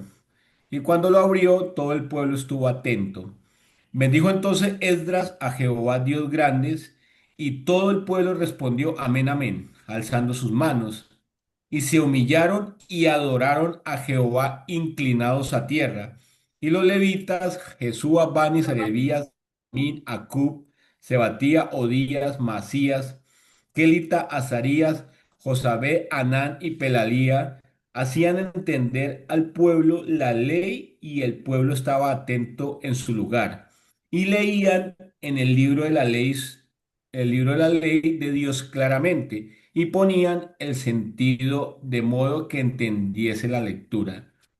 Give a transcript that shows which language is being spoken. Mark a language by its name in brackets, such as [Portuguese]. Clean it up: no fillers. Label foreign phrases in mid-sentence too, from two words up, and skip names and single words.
[Spanish] Y cuando lo abrió, todo el pueblo estuvo atento. Bendijo entonces Esdras a Jehová Dios grandes, y todo el pueblo respondió amén, amén, alzando sus manos. Y se humillaron y adoraron a Jehová inclinados a tierra. Y los levitas, Jesúa, Bani, Serebías, Min, Acub, Sebatía, Odías, Masías, Kelita, Azarías, Josabé, Anán y Pelalía hacían entender al pueblo la ley y el pueblo estaba atento en su lugar. Y leían en el libro de la ley, el libro de la ley de Dios claramente y ponían el sentido de modo que entendiese la lectura.